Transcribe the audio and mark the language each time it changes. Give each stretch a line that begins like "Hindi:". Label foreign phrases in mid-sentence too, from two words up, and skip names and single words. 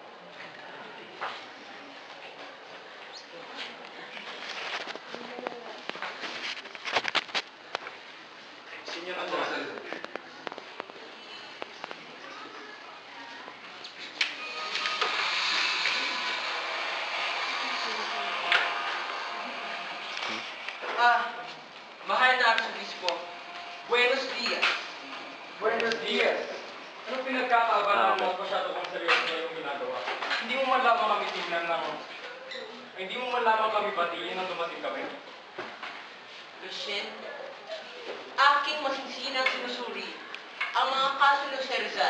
Filipino: Senyor Andrade. Mahal na Arsobispo,
Spanish: buenos dias. Buenos dias.
Filipino: Anong pinagkakaabalan mo masyado kung seryoso na yung ginagawa? Hindi mo man lamang kami tingnan ng... Hindi mo man lamang kami batiin nang dumating kami. Lucien, aking masinsinang sinusuri ang mga kaso ng Sir Rizal.